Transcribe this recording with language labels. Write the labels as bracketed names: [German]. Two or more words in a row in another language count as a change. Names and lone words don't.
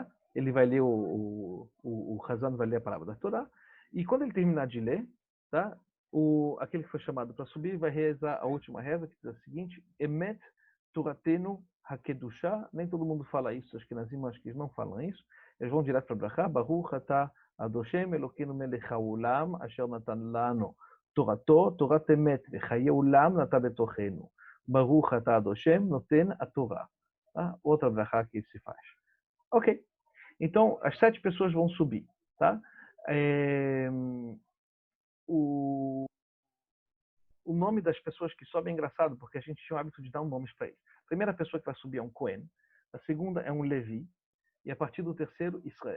[Portuguese] Ele vai ler, o Hazan vai ler a palavra da Torá. E quando ele terminar de ler, tá? Aquele que foi chamado para subir vai rezar a última reza, que diz a seguinte: [Hebrew] אמת תורתנו הקדושה. [Portuguese] Nem todo mundo fala isso, acho que nas irmãs que não falam isso. Eles vão direto para Brachá. [Hebrew] ברוך אתה אדושם אלוקינו מלך העולם אשר נתן לנו תורתו תורת אמת וחיי עולם נתן בתוכנו. ברוך אתה אדושם נותן התורה. [Portuguese] Outra Brachá que se faz. Ok. Então, as 7 pessoas vão subir. Tá? O nome das pessoas que sobem é engraçado, porque a gente tinha o hábito de dar um nome para eles. A primeira pessoa que vai subir é um Cohen, a segunda é um Levi, e a partir do terceiro, Israel.